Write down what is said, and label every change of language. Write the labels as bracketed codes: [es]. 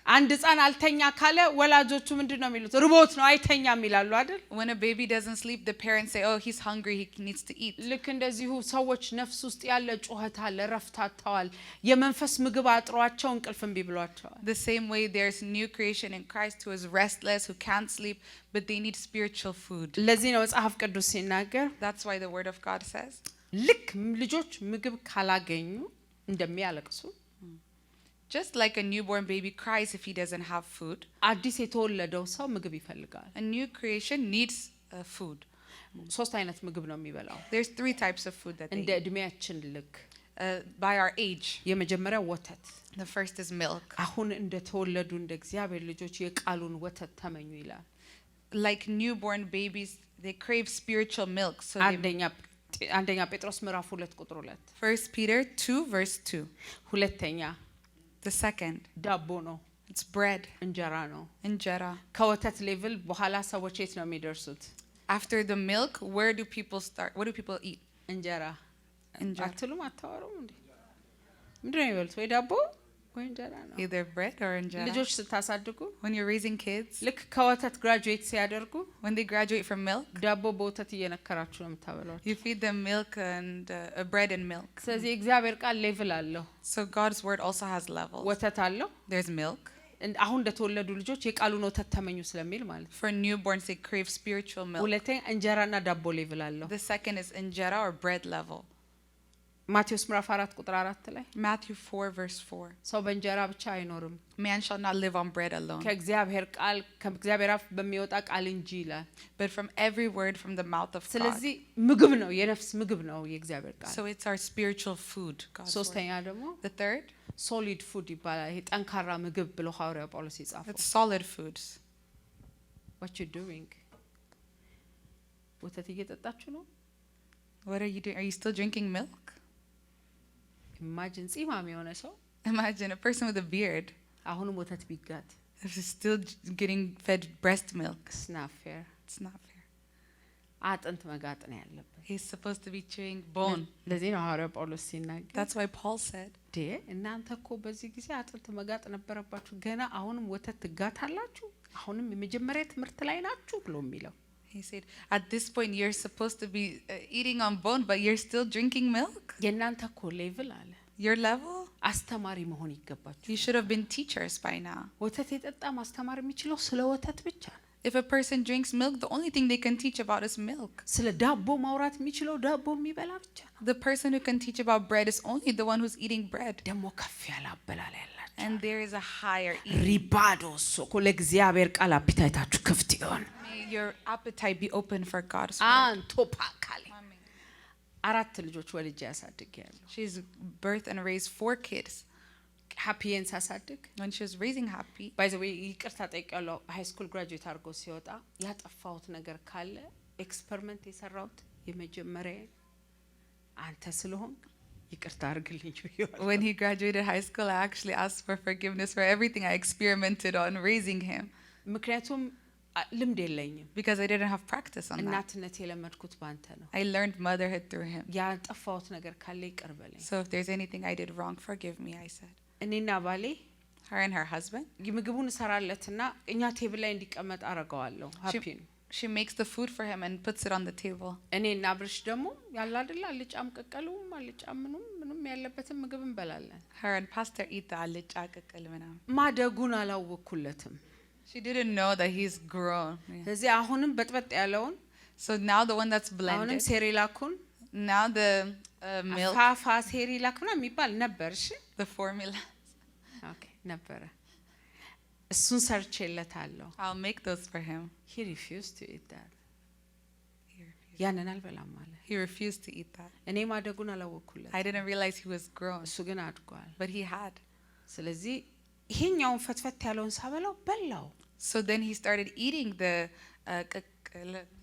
[am] አንድ ሕፃን አልተኛ ካለ ወላጆቹ ምንድነው የሚሉት? ርቦት ነው አይተኛም ይላሉ አይደል? [en] When a baby doesn't sleep, the parents say, "Oh, he's hungry. He needs to eat." [am] ልክ እንደዚሁ ሰዎች ነፍስ ውስጥ ያለ ጩኸት አለ፣ ረፍት አጥተዋል፣ የመንፈስ ምግብ አጥሯቸው እንቅልፍ እምቢ ብሏቸዋል። [en] The same way there's new creation in Christ who is restless, who can't sleep, but they need spiritual food. [am] ለዚህ ነው መጽሐፍ ቅዱስ ሲናገር [en] That's why the word of God says, [am] ልክ ልጆች ምግብ ካላገኙ እንደሚያለቅሱ [en] just like a newborn baby cries if he doesn't have food, [am] አዲስ የተወለደው ሰው ምግብ ይፈልጋል። [en] a new creation needs food. [am] ሶስት አይነት ምግብ ነው የሚበላው [en] There's 3 types of food that they [am] እንደ [en] eat. [am] እድሜያችን ልክ። [en] By our age, [am] የመጀመሪያው ወተት። [en] the first is milk. [am] አሁን እንደተወለዱ እንደ እግዚአብሔር ልጆች የቃሉን ወተት ተመኙ ይላል። [en] Like newborn babies, they crave spiritual milk. So [am] አንደኛ ጴጥሮስ ምዕራፍ 2 ቁጥር 2። [en] 1 Peter 2 verse 2. [am] ሁለተኛ [en] The second, [am] ዳቦ ነው፣ [en] it's bread, [am] እንጀራ ነው። [en] injera. [am] ከወተት ሌቭል በኋላ ሰዎች የት ነው የሚደርሱት? [en] After the milk, where do people start? What do people eat? [am] እንጀራ። እንጀራ። አትሉም? አታወሩም እንዴ? ምንድነው የሚበሉት? ወይ ዳቦ ወይ እንጀራ ነው። [en] Either bread or injera. [am] ልጆች ስታሳድጉ [en] When you're raising kids, [am] ልክ ከወተት ግራጁዌት ሲያደርጉ [en] when they graduate from milk, [am] ዳቦ በወተት እየነከራችሁ ነው የምታበሏቸው። [en] you feed them milk and bread and milk. [am] ስለዚህ እግዚአብሔር ቃል ሌቭል አለው። [en] So God's word also has levels. [am] ወተት አለው። [en] There's milk. [am] አሁን እንደተወለዱ ልጆች የቃሉን ወተት ተመኙ ስለሚል ማለት ነው። [en] For newborns, they crave spiritual milk. [am] ሁለተኛ እንጀራና ዳቦ ሌቭል አለው። [en] The second is injera or bread level. [am] ማቴዎስ ምዕራፍ 4 ቁጥር 4 ላይ [en] Matthew 4 verse 4. [am] ሰው በእንጀራ ብቻ አይኖርም [en] Man shall not live on bread alone, [am] ከእግዚአብሔር ቃል ከእግዚአብሔር አፍ በሚወጣ ቃል እንጂ ይላል። [en] but from every word from the mouth of God. [am] ስለዚህ ምግብ ነው፣ የነፍስ ምግብ ነው የእግዚአብሔር ቃል። [en] So it's our spiritual food, God's word. [am] ሶስተኛ ደግሞ [en] The third, [am] ሶሊድ ፉድ ይባላል። ይሄ ጠንካራ ምግብ ብሎ ሐዋርያው ጳውሎስ ይጻፈው። [en] it's solid foods. what you doing? [am] ወተት እየጠጣችሁ ነው? [en] What are you doing? Are you still drinking milk? [am] ኢማጂን ጺማም የሆነ ሰው [en] Imagine a person with a beard [am] አሁንም ወተት ቢጋት [en] is still getting fed breast milk. [am] ስናፌር [en] It's not fair. [am] አጥንት መጋጥ ነው ያለበት። [en] He's supposed to be chewing bone. [am] ለዚህ ነው ሐዋርያው ጳውሎስ ሲናገር [en] That's why Paul said, [am] እናንተ እኮ በዚህ ጊዜ አጥንት መጋጥ ነበረባችሁ፣ ገና አሁንም ወተት ትጋታላችሁ፣ አሁንም የመጀመሪያ ትምህርት ላይ ናችሁ ብሎ የሚለው። [en] he said, at this point you're supposed to be eating on bone, but you're still drinking milk? [am] የእናንተ እኮ ሌቭል አለ [en] Your level? [am] አስተማሪ መሆን ይገባችሁ። [en] You should have been teachers by now. [am] ወተት የጠጣ ማስተማር የሚችለው ስለ ወተት ብቻ ነው። [en] If a person drinks milk, the only thing they can teach about is milk. [am] ስለ ዳቦ ማውራት የሚችለው ዳቦ የሚበላ ብቻ ነው። [en] The person who can teach about bread is only the one who's eating bread. [am] ደግሞ ከፍ ያለ አበላል ያላችሁ [en] And there is a higher eating. [am] ሪባዶስ እኮ ለእግዚአብሔር ቃል አፒታይታችሁ ክፍት ይሆን። [en] May your appetite be open for God's word. [am] አንቶፓካሊ 4 ልጆች ወልጄ ያሳድጋለሁ። [en] She's birthed and raised 4 kids. [am] ሃፒን ሳሳድግ [en] When she was raising Happy, ባይ ዘ ዌይ [am] ይቅርታ ጠይቄያለሁ። ሃይ ስኩል ግራጁዌት አድርጎ ሲወጣ ያጠፋሁት ነገር ካለ ኤክስፐሪመንት የሰራሁት የመጀመሪያ አንተ ስለሆንክ ይቅርታ አድርግልኝ ብዬዋለሁ። [en] When he graduated high school, I actually asked for forgiveness for everything I experimented on raising him [am] ምክንያቱም ልምድ የለኝም [en] because I didn't have practice on that. [am] እናትነት የለመድኩት ባንተ ነው [en] I learned motherhood through him. [am] ያጠፋሁት ነገር ካለ ይቅር በለኝ [en] So if there's anything I did wrong, forgive me, I said. [am] እኔና ባሌ [en] Her and her husband, [am] ምግቡን እሰራለትና እኛ ቴብል ላይ እንዲቀመጥ አረጋዋለሁ ሃፒን [en] she makes the food for him and puts it on the table. [am] እኔና ብርሽ ደግሞ ያለ አይደል አልጫም ቀቀሉም አልጫም ምንም ያለበትን ምግብ እንበላለን [en] Her and Pastor eat the alcha kakal manam. [am] ማደጉን አላወኩለትም [en] She didn't know that he's grown. [am] ስለዚህ አሁንም በጥበጥ ያለውን [en] So now the one that's [am] አሁንም [en] blended, [am] ሴሪላኩን [en] now the milk, [am] ፋፋ ሴሪላክ ምናምን የሚባል ነበር እሺ [en] the formula. [am] ኦኬ ነበረ እሱን ሰርቼለታለሁ [en] I'll make those for him. he refused to eat that He refused. [am] ያንን አልበላም አለ [en] He refused to eat that. [am] እኔ ማደጉን አላወኩለት [en] I didn't realize he was grown, [am] እሱ ግን አድጓል [en] but he had. [am] ስለዚህ ይሄኛውን ፈትፈት ያለውን ሳበላው በላው [en] So then he started eating the kakal.